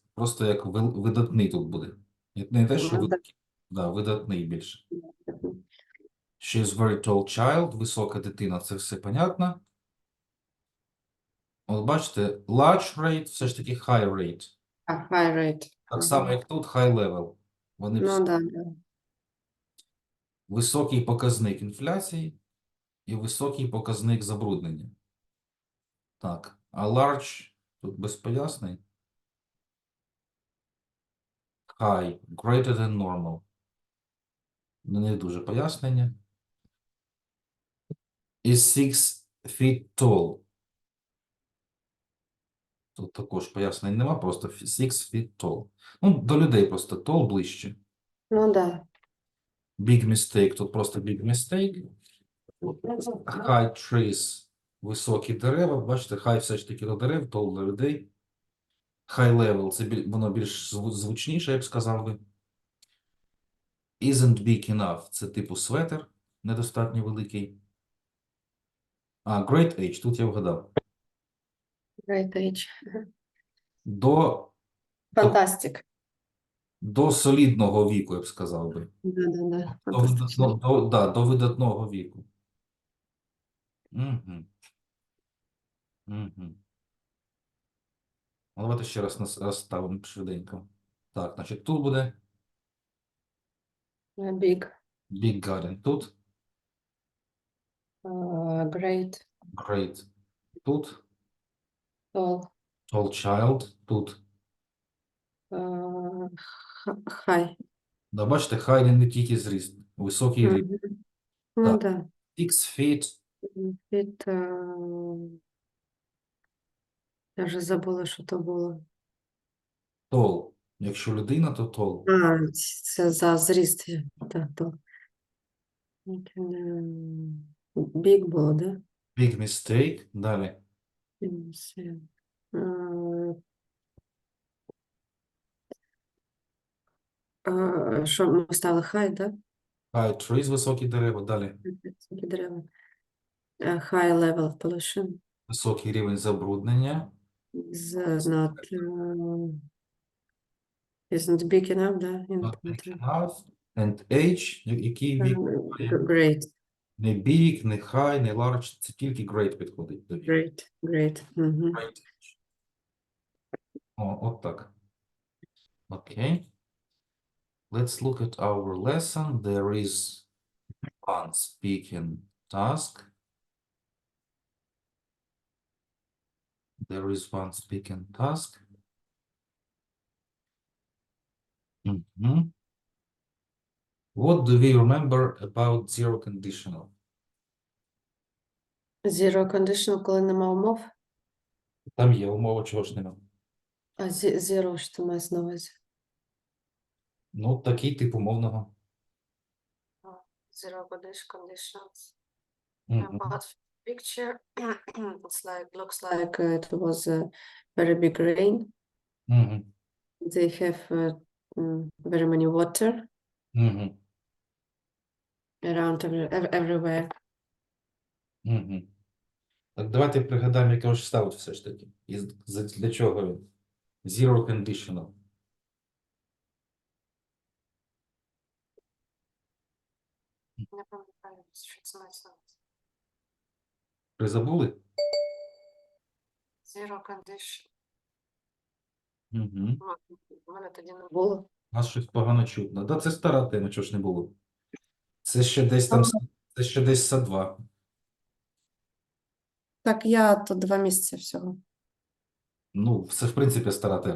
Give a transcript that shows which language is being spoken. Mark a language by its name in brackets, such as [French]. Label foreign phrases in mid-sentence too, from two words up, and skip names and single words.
[Ukrainian] Просто як видатний тут буде. Не те, що великий. Да, видатний більше. [English] She is very tall child. [Ukrainian] Висока дитина. Це все понятно. От бачите, [English] large rate, [Ukrainian] все ж таки [English] high rate. High rate. [Ukrainian] Так само, як тут, [English] high level. [Ukrainian] Вони Ну да. високий показник інфляції і високий показник забруднення. Так, а large тут без пояснень. [English] High, greater than normal. [Ukrainian] Не дуже пояснення. [English] Is 6 feet tall. [Ukrainian] Тут також пояснень нема, просто [English] 6 feet tall. [Ukrainian] Ну, до людей просто tall ближче. Ну да. [English] Big mistake, [Ukrainian] тут просто [English] big mistake. High trees, [Ukrainian] високі дерева. Бачите, high все ж таки до дерев, tall до людей. [English] High level, [Ukrainian] це воно більш звучніше, я б сказав би. [English] Isn't big enough, [Ukrainian] це типу светер, недостатньо великий. [English] Great age, [Ukrainian] тут я вгадав. [English] Great age. [Ukrainian] До, Фантастик. до солідного віку, я б сказав би. Да. До, Фантастично. до видатного віку. Угу. Угу. Давайте ще раз розставимо швиденько. Так, значить, тут буде [English] Big. Big Garden. Тут Great. Great. Тут Tall. Tall Child. [Ukrainian] Тут. [English] High. [Ukrainian] Да, бачите, хай не тільки зріст. Високий рівень. Мгм. Ну Так. да. [English] 6 feet [Ukrainian] Від, я вже забула, що то було. tall. Якщо людина, то tall. Це за зріст. Так, то. Big було, да? [English] Big mistake. [Ukrainian] Далі. Що ми ставили high, да? [English] High trees, [Ukrainian] високі дерева. Далі. Такі дерева. [English] High level of pollution [Ukrainian] Високий рівень забруднення. [English] is not isn't big enough, да? Not big enough. And age, [Ukrainian] який вік має. [English] Great, [Ukrainian] Не big, не high, не large. Це тільки great підходить до віку. [English] great. Мгм. Great age. [Ukrainian] О, от так. Окей. [English] Let's look at our lesson. There is one speaking task. There is one speaking task. Mhm. What do we remember about zero conditional? Zero conditional, [Ukrainian] коли нема умов. Там є умова, чого ж нема. А zero, що ти маєш на увазі? Ну, такий тип умовного. [English] Zero conditions. [Ukrainian] Мгм. [English] About picture, it's like looks like it was a very big rain. [Ukrainian] Мгм. [English] They have very many water [Ukrainian] Мгм. [English] around everywhere. [Ukrainian] Мгм. Так, давайте пригадаємо, якого ж ставить все ж таки. І для чого він? [English] Zero conditional. [Ukrainian] Не пам'ятаю, що це значить. Призабули? [English] Zero condition. [Ukrainian] Угу. У мене тоді не було. Нас щось погано чутно. Да, це стара тема, чого ж не було. Це ще десь там, це ще десь са 2. Так, я тут 2 місяці всього. Ну, це в принципі стара тема.